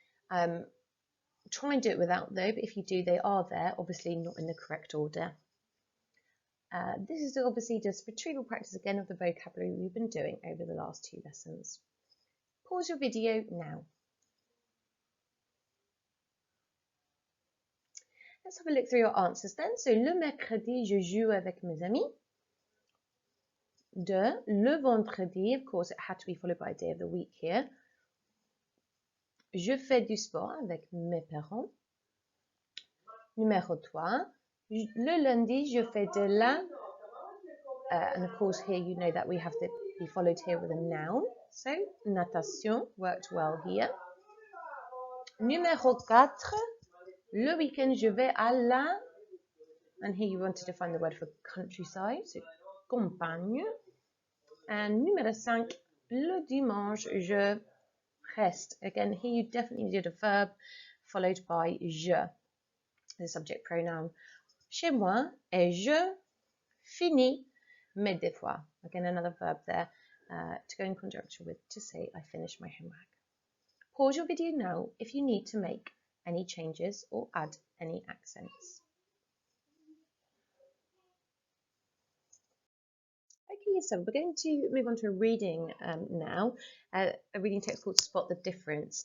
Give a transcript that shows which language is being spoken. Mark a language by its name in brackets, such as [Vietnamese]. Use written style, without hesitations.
[English] Try and do it without though, but if you do, they are there, obviously not in the correct order. This is obviously just retrieval practice again of the vocabulary we've been doing over the last 2 lessons. Pause your video now. Let's have a look through your answers then. [French] So, le mercredi, je joue avec mes amis. Le vendredi, [English] of course, it had to be followed by a day of the week here. [French] Je fais du sport avec mes parents. Numéro 3. Le lundi, je fais de la... [English] and of course, here you know that we have to be followed here with a noun. So, natation worked well here. [French] Numéro 4. Le weekend, je vais à la... [English] And here you wanted to find the word for countryside, so campagne. [French] And numéro 5, le dimanche, je reste. [English] Again, here you definitely did a verb followed by je, the subject pronoun. [French] Chez moi, et je finis mes devoirs. [English] Again, another verb there to go in conjunction with to say I finish my homework. Pause your video now if you need to make any changes or add any accents. Okay, so we're going to move on to a reading now, a reading text called Spot the Difference.